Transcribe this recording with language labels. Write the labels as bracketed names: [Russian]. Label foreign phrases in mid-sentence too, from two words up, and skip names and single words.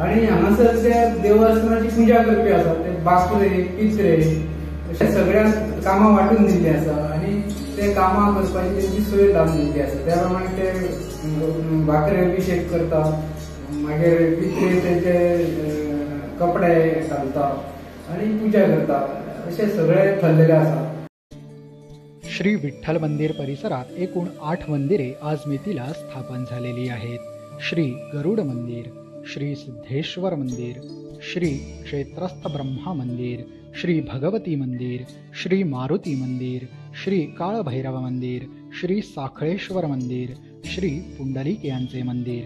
[Konkani] आणि हांगासर ते देवस्थानाची पूजा करपी आसा ते बाकरे पित्रे अशे सगळ्यांक कामां वांटून दिल्ली आसा. आणि ते कामां करपाची तेंची सोय लावन दिल्ली आसा. त्या प्रमाणे ते बाकरे अभिषेक करतात, मागीर पित्रे तेंचे कपडे घालतात आणि पूजा करतात. असे सगळे थल्लेले आसा. [Marathi] श्री विठ्ठल मंदिर परिसरात एकूण 8 मंदिरे आज मितीला स्थापन झालेली आहेत. श्री गरुड मंदिर, श्री सिद्धेश्वर मंदिर, श्री क्षेत्रस्थ ब्रह्मा मंदिर, श्री भगवती मंदिर, श्री मारुती मंदिर, श्री काळभैरव मंदिर, श्री साखळेश्वर मंदिर, श्री पुंडलिक यांचे मंदिर.